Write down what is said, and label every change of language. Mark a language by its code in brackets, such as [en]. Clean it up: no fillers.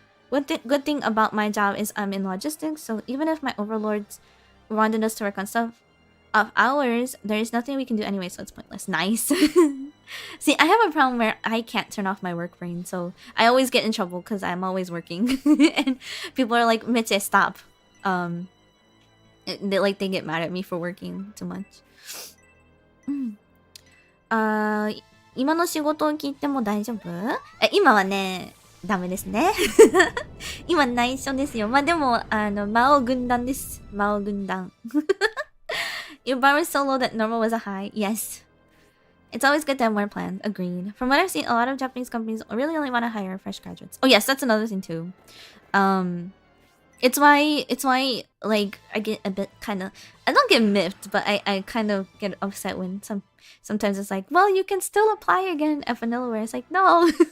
[en] Good thing about my job is I'm in logistics, so even if my overlords wanted us to work on stuff of ours, there is nothing we can do anyway, so it's pointless. Nice. See, I have a problem where I can't turn off my work brain, so I always get in trouble because I'm always working. And people are like, Meche, stop. They get mad at me for working too much. [ja] 今の仕事を聞いても大丈夫？今はね、ダメですね。今内緒ですよ。まあでも、魔王軍団です。魔王軍団。 [en] Your bar was so low that normal was a high. Yes. It's always good to have more plans. Agreed. From what I've seen, a lot of Japanese companies really only want to hire fresh graduates. Oh yes, that's another thing too. It's why like I get a bit kind of, I don't get miffed, but I kind of get upset when sometimes it's like, well, you can still apply again at Vanillaware. It's like, no.